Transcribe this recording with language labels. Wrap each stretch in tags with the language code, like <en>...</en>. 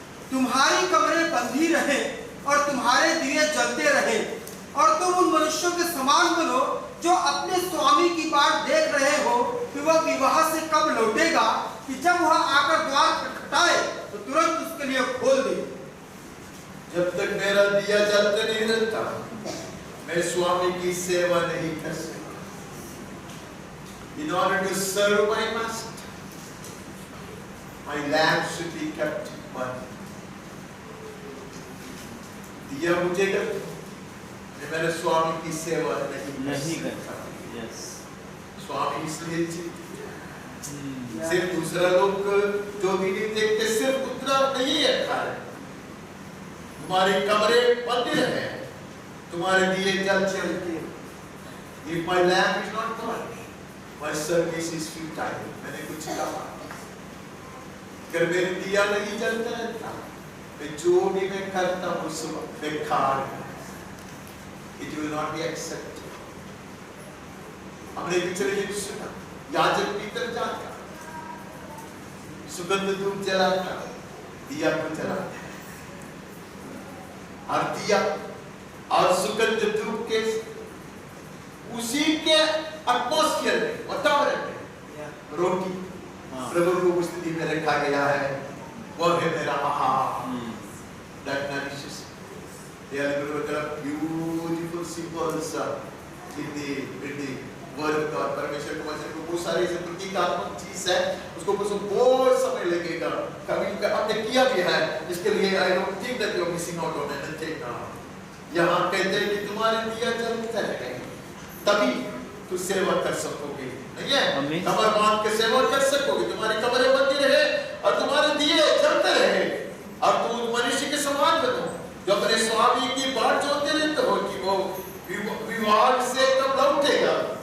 <hi>तुम्हारी कमरें बंधी रहे और तुम्हारे दिए जलते रहे, और तुम उन मनुष्यों के समान बनो जो अपने स्वामी की बाट देख रहे हो कि वह विवाह से कब लौटेगा, कि जब वह आकर द्वार खटखटाए तो तुरंत उसके लिए खोल दे। जब तक मेरा दिया जलते नहीं रहता मैं स्वामी की सेवा नहीं कर सकता।</hi> <en>In order to serve my master, my lamp should be kept burning.</en> <hi>दिया बुझेगा मैं मेरे स्वामी की सेवा नहीं करता।</hi> <en>Yes.</en> <hi>स्वामी इसलिए सिर्फ दूसरा लोग जो भी नहीं देखते, सिर्फ उतना नहीं है कारण। तुम्हारी कमरे बंद रहे, तुम्हारे दिए जलते रहे।</hi> <en>If my lamp is not burning, my service is futile.</en> <hi>मैंने कुछ कहा, अगर मेरे दिया नहीं जलता रहता, मैं जो भी मैं करता हूँ सब बेकार है।</hi> <en>It will not be accepted.</en> <hi>हमने पिछले दिन सुना, याजक भीतर जाता, सुगंध धूप जलाता, दिया को जलाता, और दिया और सुगंध धूप के उसी के एटमॉस्फेयर में, वातावरण में रोटी प्रभु को उपस्थिति में रखा गया है। वह है मेरा आहार।</hi> <en>That nourishes. They are beautiful symbols in the word of God.</en> <hi>परमेश्वर के वचन को बहुत सारे प्रतीकात्मक चीज है, उसको बहुत समय लगेगा। कभी हमने किया भी है, इसके लिए</hi> <en>I don't think that you are missing out on anything.</en> <hi>यहाँ कहते हैं कि तुम्हारे दिया जलते रहे, तभी तू सेवा कर सकोगे। नहीं है? कमर बांध के सेवा कर सकोगे, तुम्हारी कमरें बंदी रहे और तुम्हारे दिए जलते रहे, और तुम मनुष्य के समान बनो जो अपने स्वामी की बाट जोते रहते हो कि वो विवाह से कब लौटेगा।</hi>